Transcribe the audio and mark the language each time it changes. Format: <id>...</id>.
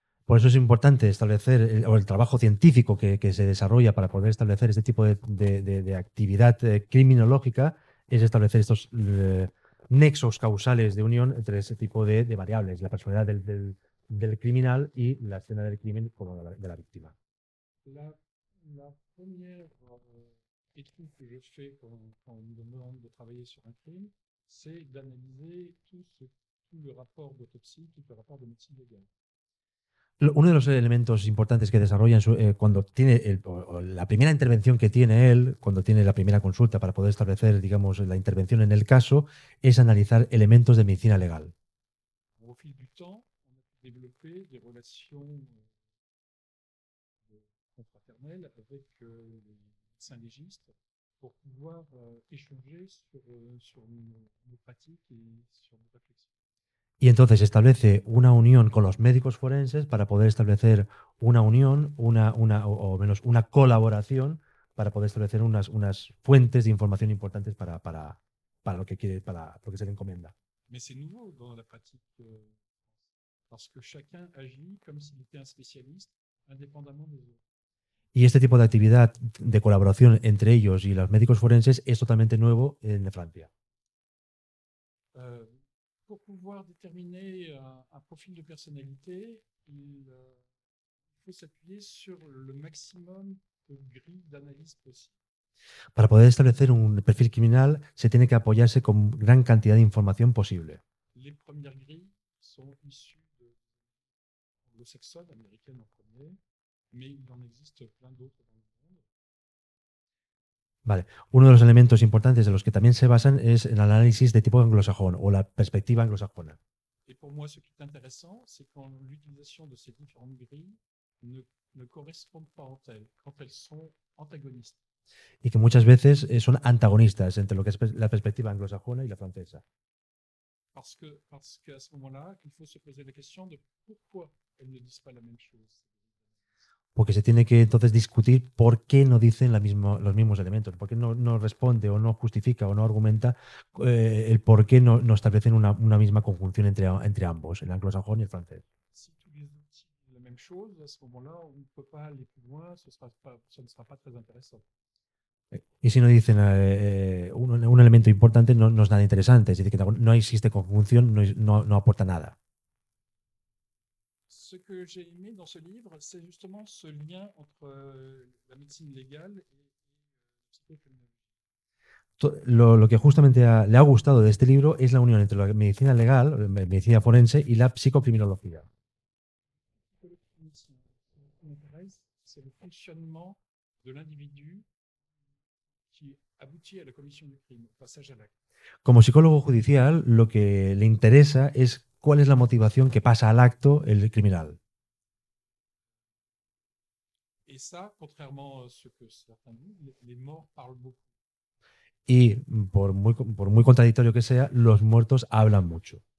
<es>Por eso es importante establecer el trabajo científico que se desarrolla para poder establecer este tipo de actividad criminológica, es establecer estos nexos causales de unión entre ese tipo de variables, la personalidad del criminal y la escena del crimen como de la víctima.</es> <fr>La première étude que je fais quand on me demande de travailler sur un crime, c'est d'analyser tout le rapport d'autopsie, tout le rapport de médecine légale.</fr> <es>Uno de los elementos importantes que desarrolla cuando tiene la primera intervención que tiene él, cuando tiene la primera consulta para poder establecer, digamos, la intervención en el caso, es analizar elementos de medicina legal.</es> <fr>Au fil du temps, on a développé des relations confraternelles avec les médecins légistes pour pouvoir échanger sur nos pratiques et sur nos réflexions.</fr> <es>Y entonces establece una unión con los médicos forenses para poder establecer una unión, o menos una colaboración para poder establecer unas fuentes de información importantes para lo que se le encomienda.</es> <fr>Mais c'est nouveau dans la pratique parce que chacun agit comme s'il était un spécialiste indépendamment des autres.</fr> <es>Y este tipo de actividad de colaboración entre ellos y los médicos forenses es totalmente nuevo en Francia.</es> <fr>Pour pouvoir déterminer un profil de personnalité, il faut s'appuyer sur le maximum de grilles d'analyse possible.</fr> <es>Para poder establecer un perfil criminal se tiene que apoyarse con gran cantidad de información posible.</es> <fr>Les premières grilles sont issues de anglo-saxonnes, américaines en premier, mais il en existe plein d'autres dans le monde.</fr> <es>Vale. Uno de los elementos importantes de los que también se basan es el análisis de tipo anglosajón o la perspectiva anglosajona.</es> <fr>Et pour moi, ce qui est intéressant, c'est quand l'utilisation de ces différentes grilles ne correspondent pas entre elles, quand elles sont antagonistes.</fr> <es>Y que muchas veces son antagonistas entre lo que es la perspectiva anglosajona y la francesa.</es> <fr>Parce qu'à ce moment-là, il faut se poser la question de pourquoi elles ne disent pas la même chose.</fr> <es>Porque se tiene que entonces discutir por qué no dicen los mismos elementos, por qué no responde o no justifica o no argumenta el por qué no establecen una misma conjunción entre ambos, el anglosajón y el francés.</es> <fr>Si tous les outils disent la même chose, à ce moment-là, on ne peut pas aller plus loin, ce ne sera pas très intéressant.</fr> <es>Y si no dicen un elemento importante, no es nada interesante. Es decir, que no existe conjunción, no aporta nada.</es> <fr>Ce que j'ai aimé dans ce livre, c'est justement ce lien entre la médecine légale et la psychocriminologie.</fr> <es>Lo que justamente le ha gustado de este libro es la unión entre la medicina legal, medicina forense y la psicocriminología.</es> <fr>Ce qui m'intéresse, c'est le fonctionnement de l'individu qui aboutit à la commission du crime, au passage à l'acte.</fr> <es>Como psicólogo judicial, lo que le interesa es cuál es la motivación que pasa al acto el criminal.</es> <fr>Et ça, contrairement à ce que certains disent, les morts parlent beaucoup.</fr> <es>Y por muy contradictorio que sea, los muertos hablan mucho.</es>